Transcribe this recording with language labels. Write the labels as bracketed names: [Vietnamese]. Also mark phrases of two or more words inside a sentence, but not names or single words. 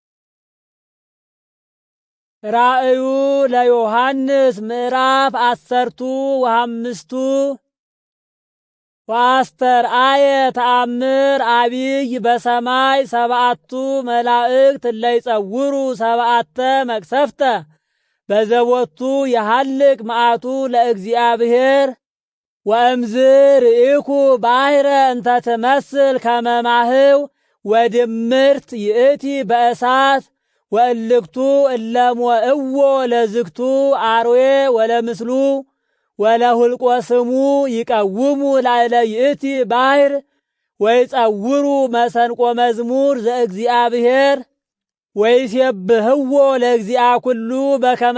[Geez] ራእዩ ለዮሐንስ ምዕራፍ 15 ወአስተርአየ ተአምር አቢይ በሰማይ 7 መላእክት እለ ይጸውሩ 7 መቅሰፍተ በዘቦቱ የሐልቅ መዓቱ ለእግዚአብሔር። ወእምዝ ርኢኩ ባሕረ እንተ ትመስል ከመ ማህው ወድምርት ይእቲ በእሳት ወእልክቱ እለ ሞእዎ ለዝግቱ አርዌ ወለምስሉ ወለሁልቆ ስሙ ይቀውሙ ላዕለ ይእቲ ባሕር ወይጸውሩ መሰንቆ መዝሙር ዘእግዚአብሔር ወይሴብህዎ ለእግዚአ ኩሉ በከመ